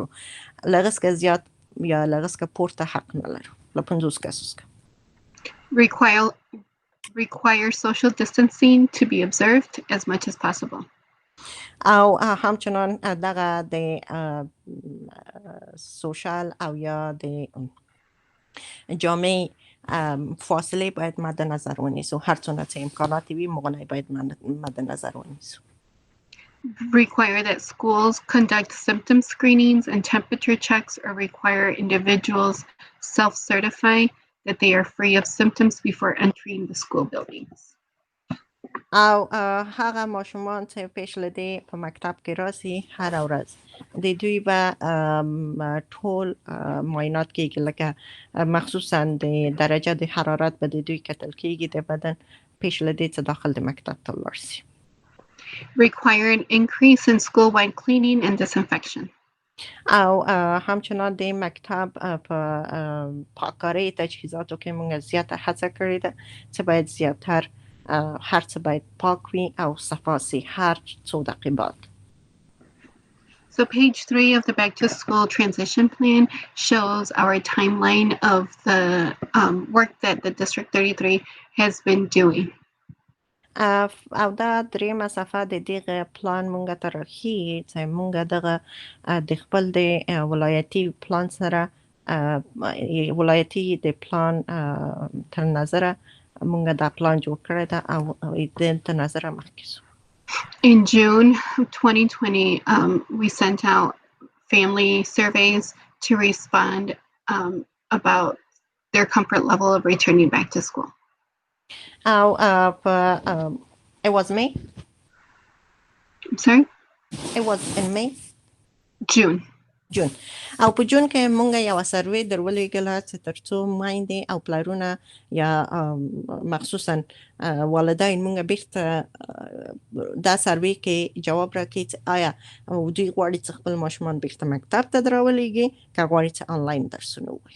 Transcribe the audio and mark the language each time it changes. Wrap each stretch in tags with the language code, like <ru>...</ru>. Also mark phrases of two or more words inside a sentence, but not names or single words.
<ps>لږ څه زیات یا لږ څه پورته حق نه لرو له 50 کسو څخه.</ps> <en>Require social distancing to be observed as much as possible.</en> <ps>او همچنان دغه د سوشال او یا د جامعه فاصله باید مد نظر ونیسو. هر څونه چې امکاناتی وي موږ باید مد نظر ونیسو.</ps> <en>Require that schools conduct symptom screenings and temperature checks or require individuals self-certify that they are free of symptoms before entering the school buildings.</en> <ps>او هغه ماشومان چې پیش لدی په مکتب کې راسي هر ورځ د دوی به ټول معاینات کیږي لکه مخصوصا د درجه د حرارت به د دوی کتل کیږي د بدن پیش لدی چې داخل د مکتب ته لاړ شي.</ps> <en>Require an increase in school-wide cleaning and disinfection.</en> <ps>او همچنان د مکتب په پاککارۍ تجهیزاتو کې موږ زیاته هڅه کړې ده چې باید زیاتر هر څه باید پاک وي او صفا سي هر څو دقیقې بعد.</ps> <en>So page 3 of the Back to School Transition Plan shows our timeline of the work that the District 33 has been doing.</en> <ps>او دا دریمه صفحه د دغه پلان مونږ ته راښیي چې مونږ دغه د خپل د ولایتي پلان سره ولایتي د پلان تر نظره مونږ دا پلان جوړ کړی ده او د تر نظره مخکې سو.</ps> <en>In June 2020, we sent out family surveys to respond about their comfort level of returning back to school.</en> <ps>او په</ps> <en>it was May. I'm sorry? It was in May. June.</en> <ps>او په جون کې مونږ یو سروې درولېږله چې ترڅو میندې او پلرونه یا مخصوصا والدین مونږ بیرته دا سروې کې جواب راکړي چې آیا دوی غواړي چې خپل ماشومان بیرته مکتب ته درولېږي که غواړي چې آنلاین درسونه ووایي.</ps>